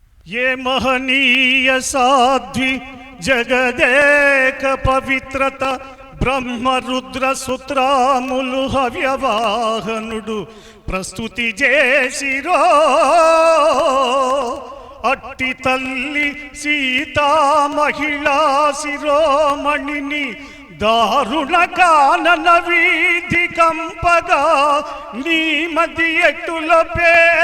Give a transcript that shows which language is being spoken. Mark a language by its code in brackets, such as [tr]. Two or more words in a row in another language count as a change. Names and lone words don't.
[te] యే మహనీయ సాధ్వి జగదేక పవిత్రత బ్రహ్మరుద్ర సూత్రాములు హవ్యవాహనుడు ప్రస్తుతి చేసిరో అట్టి తల్లి సీతా మహిళా శిరోమణిని దారుణ కానన వీధి కంపగా నీ మది ఎట్టులపే